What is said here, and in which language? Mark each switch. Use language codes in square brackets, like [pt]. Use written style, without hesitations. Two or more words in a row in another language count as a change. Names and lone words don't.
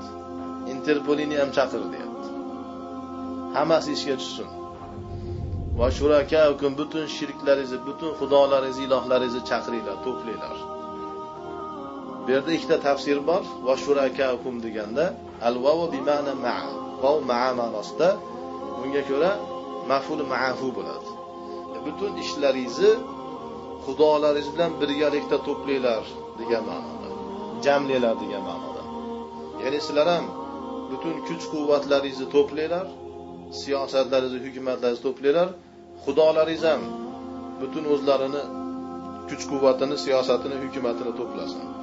[uz] Interpolini ham chaqir deyapti. Hammasi ishga tushsin. [ar] وشركاءكم, [uz] butun shirklaringizni, butun xudolaringizni, ilohlaringizni chaqiringlar, to'planglar. Bu yerda ikkita tafsir bor. [ar] وشركاءكم deganda الواو بمعنى مع. [uz] Vav ma'a ma'nosida, bunga ko'ra maf'ul ma'fu bo'ladi. Butun ishlaringizni xudolaringiz bilan birgalikda to'planglar degan ma'noda. Jamlanglar degan ma'noda. Ya'ni sizlar ham butun kuch-quvvatlaringizni to'planglar, siyosatlaringizni, hukumatlaringizni to'planglar, xudolaringiz ham butun o'zlarini kuch-quvvatini, siyosatini, hukumatini to'plasin.